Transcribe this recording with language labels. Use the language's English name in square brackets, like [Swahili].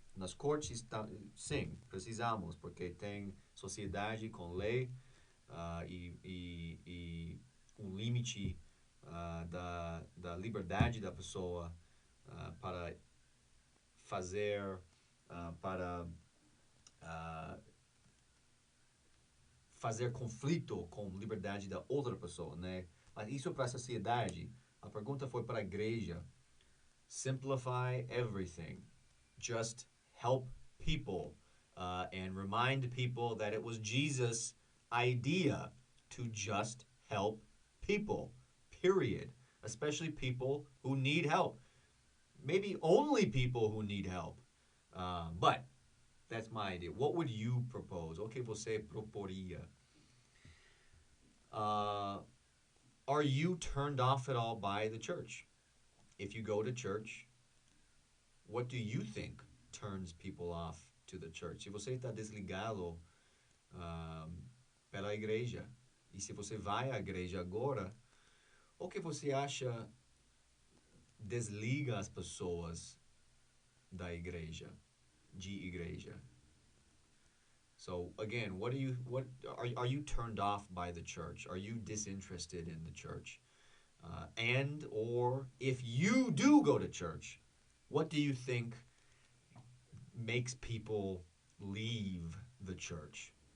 [Portuguese] Nas cortes, sim, precisamos, porque tem sociedade com lei e limite da liberdade da pessoa para fazer, para fazer conflito com liberdade da outra pessoa, né? Mas isso para a sociedade. A pergunta foi para a igreja. [English] Simplify everything. Just help people and remind people that it was Jesus' idea to just help people, period. Especially people who need help. Maybe only people who need help. But that's my idea. What would you propose? [Portuguese] O que você proporia? [English] Are you turned off at all by the church? If you go to church, what do you think turns people off to the church? [Portuguese] Se você está desligado pela igreja, e se você vai à igreja agora, o que você acha desliga as pessoas da igreja, de igreja? [English] So again, are you turned off by the church? Are you disinterested in the church? And or if you do go to church, what do you think makes people leave the church?